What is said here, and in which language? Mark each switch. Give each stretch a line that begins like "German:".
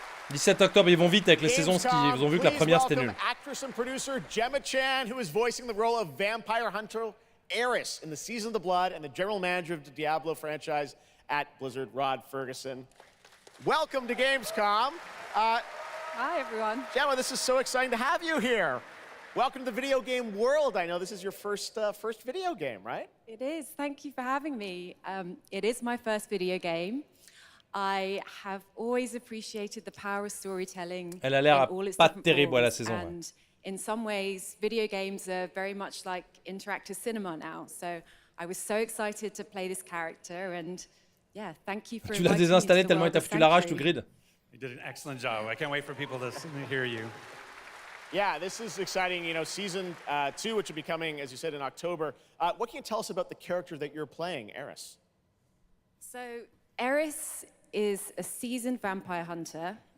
French: 17 octobre, ils vont vite avec les saisons, ils ont vu que la première c'était nul.
English: Actress and producer Gemma Chan, who is voicing the role of vampire hunter Eris in the Season of the Blood, and the general manager of the Diablo franchise at Blizzard, Rod Ferguson. Welcome to Gamescom. Hi, everyone. Gemma, this is so exciting to have you here. Welcome to the video game world. I know this is your first video game, right? It is. Thank you for having me. It is my first video game. I have always appreciated the power of storytelling.
French: Elle a l'air pas terrible à la saison.
English: And in some ways, video games are very much like interactive cinema now. So I was so excited to play this character, and yeah, thank you for.
French: Tu l'as désinstallé tellement il t'a foutu la rage tout grid.
English: You did an excellent job. I can't wait for people to hear you. Yeah, this is exciting. You know, season 2, which will be coming, as you said, in October. What can you tell us about the character that you're playing, Eris? So Eris is a seasoned vampire hunter.